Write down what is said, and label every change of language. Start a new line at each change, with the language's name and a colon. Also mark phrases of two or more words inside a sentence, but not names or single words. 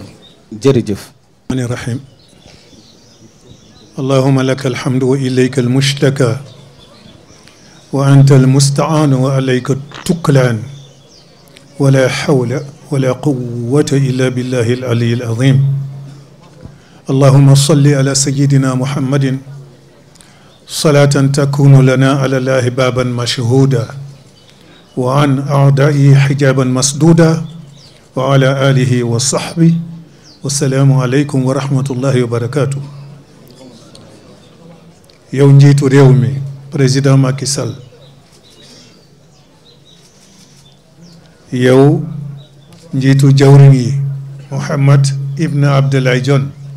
Wolof: jërëjëf
Arabic: الرحمن الرحيم اللهم لك الحمد وإليك المشتكى وأنت المستعان وعليك التكلان ولا حول ولا قوة إلا بالله العلي العظيم اللهم صل على سيدنا محمد صلاة تكون لنا إلى الله بابا مشهودا وعن الأعداء حجابا مسدودا وعلى آله وصحبه والسلام عليكم ورحمة الله وبركاته.
Wolof: yow njiitu réew mi président Macky Sall yow njiitu jawriñ yi Mohamed Ibn Abdoulaye Dionne